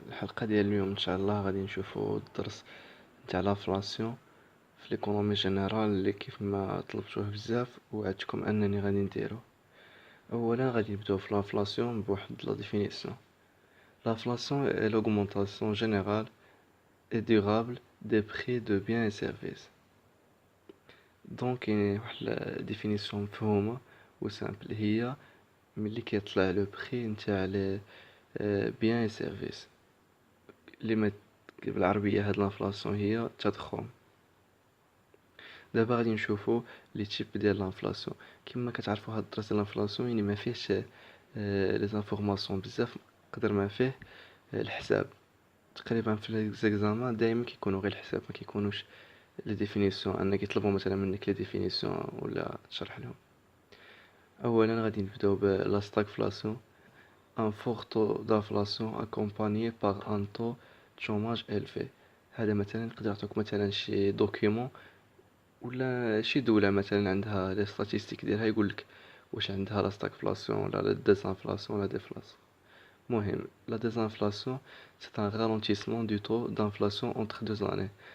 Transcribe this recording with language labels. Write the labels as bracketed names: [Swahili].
[Arabic] الحلقة ديال اليوم ان شاء الله غادي نشوفوا الدرس نتاع لافلاسيون في [French] ليكونومي جينيرال [Arabic] اللي كيف ما طلبتوه بزاف وعدتكم انني غادي نديرو. اولا غادي نبداو في لافلاسيون بواحد لا ديفينيسيون. [French] لافلاسيون est l'augmentation générale et durable des prix de biens et services. [Arabic] دونك كاين واحد لا ديفينيسيون مفهومه وسامبل، هي ملي كيطلع لو بري نتاع [French] لي بيان اي سيرفيس [Arabic] اللي ما بالعربيه. هاد لانفلاسيون هي التضخم. دابا غادي نشوفو لي تيب ديال لانفلاسيون. كما كتعرفوا هاد الدرس ديال لانفلاسيون يعني ما فيهش لي زانفورماسيون بزاف قدر ما فيه الحساب. تقريبا في لي زيكزامان دائما كيكونوا غير الحساب، ما كيكونوش لي ديفينيسيون ان كيطلبوا مثلا منك لي ديفينيسيون ولا تشرح لهم. اولا غادي نبداو بلا ستاغفلاسيون، [French] un fort taux d'inflation accompagné par un taux de chômage élevé. [Arabic] هذا مثلا نقدر نعطيك مثلا شي دوكيومون ولا شي دولة مثلا عندها لي ستاتيستيك ديالها يقولك واش عندها لا ستاغفلاسيون ولا لا ديزانفلاسيون ولا ديفلاسيون. [French] مهم لا ديزانفلاسيون سي ان رالونتيسمون دو taux d'inflation entre deux années.